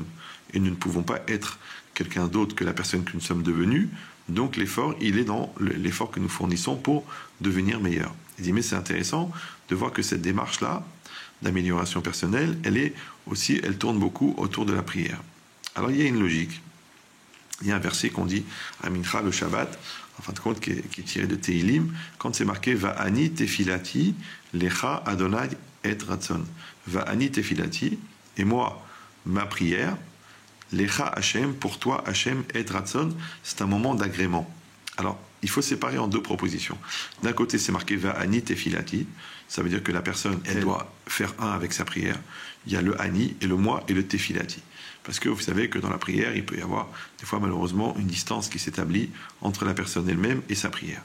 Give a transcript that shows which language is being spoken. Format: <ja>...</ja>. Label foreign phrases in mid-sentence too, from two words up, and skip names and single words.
<fr>Et nous ne pouvons pas être quelqu'un d'autre que la personne que nous sommes devenus, donc l'effort, il est dans l'effort que nous fournissons pour devenir meilleur. Il dit, mais c'est intéressant de voir que cette démarche-là, d'amélioration personnelle, elle tourne beaucoup autour de la prière. Alors il y a une logique. Il y a un verset qu'on dit à Mincha le Shabbat, en fin de compte, qui est tiré de Tehilim, quand c'est marqué</fr> <he>ואני תפילתי לך אדוני עת רצון. ואני תפילתי,</he> <fr>et moi, ma prière,</fr> <he>לך השם,</he> <fr>pour toi Hashem et ratzon, c'est un moment d'agrément. Alors, il faut séparer en deux propositions. D'un côté, c'est marqué</fr> <he>ואני תפילתי,</he> <fr>ça veut dire que la personne, elle doit faire un avec sa prière. Il y a le Ani et le moi et le tefilati. Parce que vous savez que dans la prière, il peut y avoir des fois malheureusement une distance qui s'établit entre la personne elle-même et sa prière.</fr>